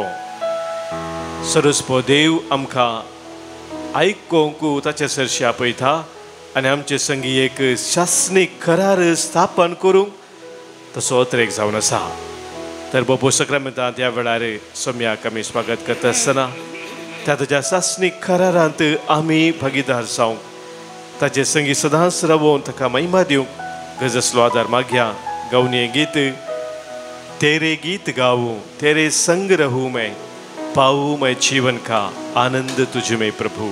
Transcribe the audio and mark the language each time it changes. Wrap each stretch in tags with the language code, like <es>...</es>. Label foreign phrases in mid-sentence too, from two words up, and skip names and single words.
<kok>सर्वस्पोर देव आमकां आयकोंक ताचे सरशी आपयता आनी आमचे संगी एक शासनीक करार स्थापन करूंक तसो अत्रेक जावन आसा. तर बाबू सक्रामेंतांत ह्या वेळार सोम्याक आमी स्वागत करता आसतना त्या ताच्या शासनीक करारांत आमी भागीदार जावंक, ताचे संगी सदांच रावून ताका महिमा दिवंक गरजसलो आदार मागया. गावनी गीत</kok> <hi>तेरे गीत गाऊं, तेरे संग रहूं मैं, पाऊं मैं जीवन का आनंद तुझ में प्रभु.</hi>